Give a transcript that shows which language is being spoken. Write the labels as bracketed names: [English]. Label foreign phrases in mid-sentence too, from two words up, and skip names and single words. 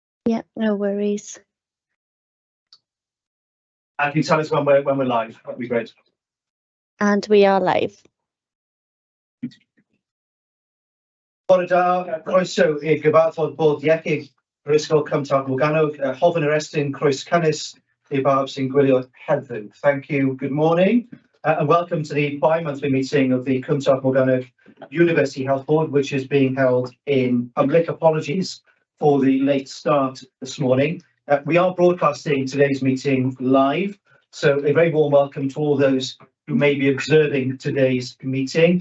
[English] Yeah, no worries. And can you tell us when we're live? That'd be great. And we are live. [Welsh] Bore da, croeso i'r gyfarfod bod iechyd Brifysgol Cymraeg Morgannwg, Hofn yr Estyn, croes cynnes i bawb sy'n gwylio heddiw. [English] Thank you, good morning, and welcome to the bi-monthly meeting of the Cymraeg Morgannwg University Health Board, which is being held in public. Apologies for the late start this morning. We are broadcasting today's meeting live, so a very warm welcome to all those who may be observing today's meeting.